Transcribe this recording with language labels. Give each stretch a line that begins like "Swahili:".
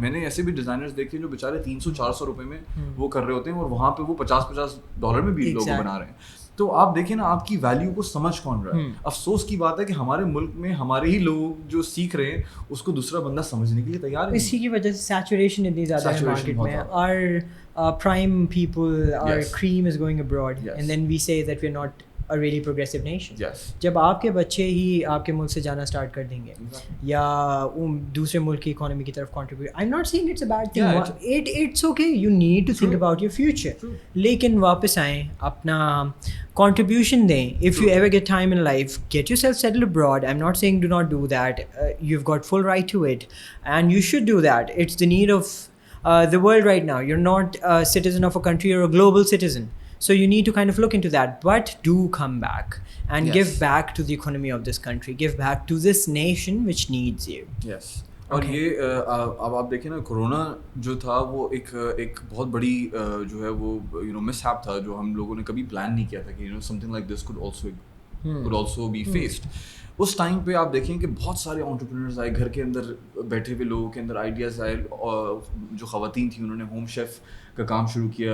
Urdu: میں نے ایسے بھی ڈیزائنرز دیکھے جو بیچارے 300-400 روپے میں وہ کر رہے ہوتے ہیں, اور وہاں پہ وہ $50 میں بھی لوگو بنا رہے ہیں. تو آپ دیکھیں نا, آپ کی ویلیو کو سمجھ کون رہا ہے. افسوس کی بات ہے کہ ہمارے ملک میں ہمارے ہی لوگ جو سیکھ رہے ہیں اس کو دوسرا بندہ سمجھنے کے لیے تیار نہیں. اسی کی وجہ سے سیچوریشن اتنی زیادہ ہے مارکیٹ میں.
English: Our prime people, our cream is going abroad, and then we say that we're not a really progressive nation.
Urdu: جب آپ کے بچے ہی آپ کے ملک سے جانا اسٹارٹ کر دیں گے یا دوسرے ملک کی اکانومی کی طرف contribute,
English: I'm not saying it's a bad thing. It's okay. You need to think about your future.
Urdu: لیکن واپس آئیں, اپنا contribution دیں.
English: If you ever get time in life, get yourself settled abroad. I'm not saying do not do that. You've got full right to it, and you should do that. It's the need of the world right now. You're not a citizen of a country, you're a global citizen. So you need to kind of look into that. But do come back and give back to the economy of this country. Give back to this nation which needs you. Yes.
Urdu: اور یہ اب آپ دیکھیں نا, corona جو تھا وہ ایک بہت بڑی جو ہے وہ مس ہیپ تھا جو ہم لوگوں نے کبھی پلان نہیں کیا تھا کہ
English: Something like this could also be faced.
Urdu: اس time پہ آپ دیکھیں کہ بہت سارے انٹرپرینرز آئے, گھر کے اندر بیٹھے ہوئے لوگوں کے اندر آئیڈیاز آئے, اور جو خواتین تھیں انہوں نے ہوم شیف کا کام شروع کیا.